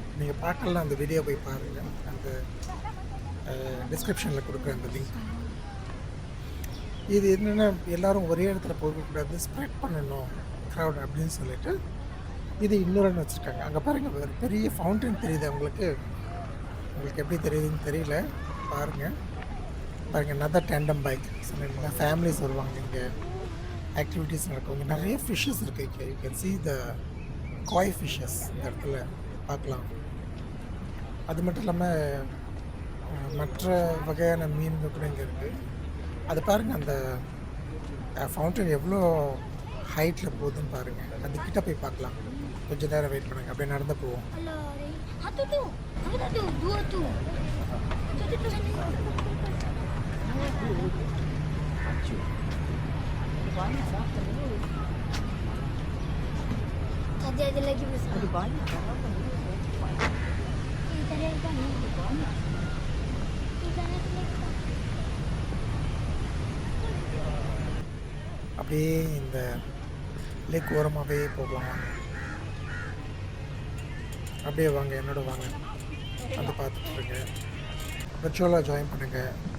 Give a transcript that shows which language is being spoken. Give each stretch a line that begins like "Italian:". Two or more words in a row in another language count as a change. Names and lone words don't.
Tamil: நீங்கள் பார்க்கலாம், அந்த வீடியோ போய் பாருங்கள், அந்த டிஸ்கிரிப்ஷனில் கொடுக்குறேன் அந்த லிங்க். இது என்னென்னா எல்லோரும் ஒரே இடத்துல போகக்கூடாது, ஸ்ப்ரெட் பண்ணணும் க்ரௌட் அப்படின்னு சொல்லிட்டு இது இன்னொரு வச்சுருக்காங்க. அங்கே பாருங்கள், ஒரு பெரிய ஃபவுண்டன் தெரியுது உங்களுக்கு எப்படி தெரியுதுன்னு தெரியல, பாருங்கள்.
English: another tandem bike.
Tamil: சொன்னீங்கன்னா ஃபேமிலிஸ் வருவாங்க, இங்கே ஆக்டிவிட்டீஸ் நடக்கும். இங்கே நிறைய ஃபிஷ்ஷஸ் இருக்குது.
English: you can see the koi fishes
Tamil: இந்த இடத்துல பார்க்கலாம். அது மட்டும் இல்லாமல் மற்ற வகையான மீன்கள் கூட இங்கே இருக்குது. அது பாருங்கள், அந்த ஃபவுண்டன் எவ்வளோ ஹைட்டில் போகுதுன்னு பாருங்கள். அது கிட்ட போய் பார்க்கலாம். கொஞ்சம் நேரம் வெயிட் பண்ணுங்கள், அப்படியே நடந்து போவோம்.
Malay: Tadi ada lagi besar. Ada banyak. Tadi ada banyak.
Tamil: அப்படியே இந்த லேக் ஓரமாகவே போகலாம். அப்படியே வாங்க, என்னோட வாங்க, வந்து பார்த்துட்ருங்க,
English: virtually join
Tamil: பண்ணுங்கள்.